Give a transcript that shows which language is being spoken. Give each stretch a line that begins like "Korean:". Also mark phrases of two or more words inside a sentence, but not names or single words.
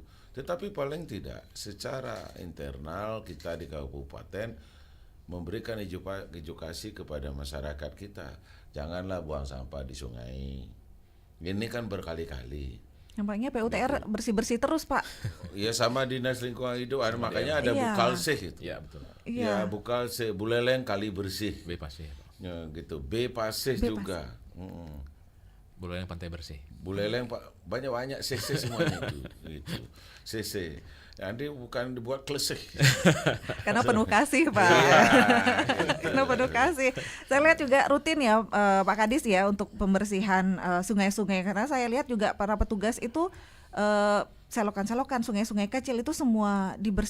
Indonesian: Tetapi paling tidak secara internal kita di kabupaten memberikan edukasi kepada masyarakat kita. Janganlah buang sampah di sungai. Ini kan berkali-kali. Nampaknya PUTR bersih-bersih terus, Pak. Iya, sama Dinas Lingkungan Hidup. Makanya ada Bukalsih itu. Iya, betul. Ya, Bukalsih, Buleleng kali bersih. Pasih. Ya, gitu. Pasih juga. Buleleng pantai bersih. Buleleng banyak CC semuanya itu. Gitu. CC. Nanti bukan dibuat klesih. Karena penuh kasih, Pak. Karena penuh kasih. Saya lihat juga rutin ya, Pak Kadis ya, untuk pembersihan sungai-sungai. Karena saya lihat juga para petugas itu selokan-selokan sungai-sungai kecil itu semua dibersihkan.